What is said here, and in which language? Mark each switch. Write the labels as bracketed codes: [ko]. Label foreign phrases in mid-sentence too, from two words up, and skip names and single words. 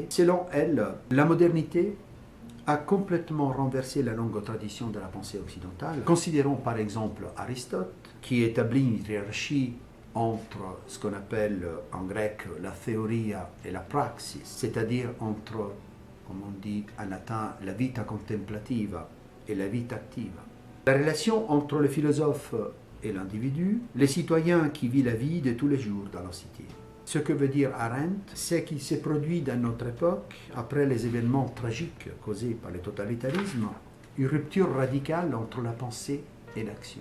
[fr] Selon elle, la modernité a complètement renversé la longue tradition de la pensée occidentale. Considérons par exemple Aristote, qui établit une hiérarchie entre ce qu'on appelle en grec la theoria et la praxis, c'est-à-dire entre, comme on dit en latin, la [la] vita contemplativa [fr] et la [la] vita activa. [fr] La relation entre le philosophe et l'individu, les citoyens qui vivent la vie de tous les jours dans la cité. Ce que veut dire Arendt, c'est qu'il s'est produit dans notre époque, après les événements tragiques causés par le totalitarisme, une rupture radicale entre la pensée et l'action.